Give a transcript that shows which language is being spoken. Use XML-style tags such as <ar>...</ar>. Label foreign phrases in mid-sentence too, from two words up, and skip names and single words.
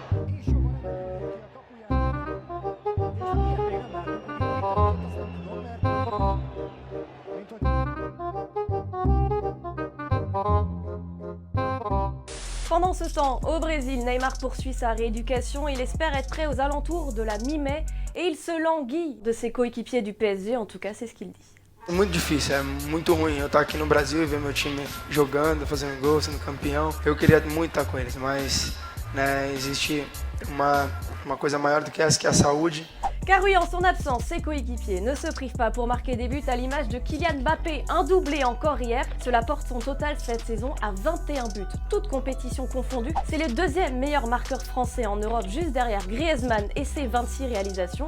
<fr>Pendant ce temps, au Brésil, Neymar poursuit sa rééducation. Il espère être prêt aux alentours de la mi-mai et il se languit de ses coéquipiers du PSG, en tout cas c'est ce qu'il dit.</fr> <pt>Muito difícil, é muito ruim eu estar aqui no Brasil e ver meu time jogando, fazendo gol, sendo campeão. Eu queria muito estar com eles, mas existe uma coisa maior do que essa, que é a saúde.</pt> <fr>Car oui, en son absence, ses coéquipiers ne se privent pas pour marquer des buts à l'image de Kylian Mbappé, un doublé encore hier. Cela porte son total cette saison à 21 buts, toutes compétitions confondues. C'est le 2e meilleur marqueur français en Europe, juste derrière Griezmann et ses 26 réalisations.</fr>